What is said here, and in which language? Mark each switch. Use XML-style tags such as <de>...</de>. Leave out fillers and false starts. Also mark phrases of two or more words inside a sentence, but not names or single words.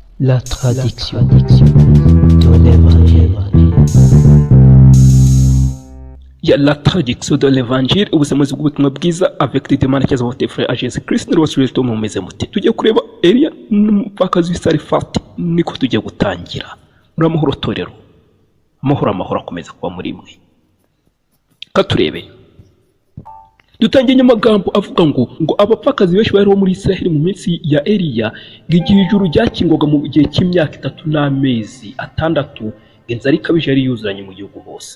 <fr>La traduction de l'Évangile. La traduction de l'Évangile,</fr> <rn>ubusemuzi bw'ubutumwa bwiza</rn> <fr>avec Didier Manirakiza votre frère à Jésus Christ</fr> <rn>ni rwose rero mumeze mute. Tugiye kureba Eliya n'umupfakazi w'Isarefati, niko tugiye gutangira. Muri amahoro torero, amahoro akomeza kuba muri mwe. Katurebe dutangiye amagambo avuga ngo abapfakazi benshi bariho muri Israel mu minsi ya Eliya, igihe ijuru ryakingwaga mu gihe cy'imyaka 3 n'amezi 6, inzara ikabije yari yuzuranye mu gihugu hose.</rn>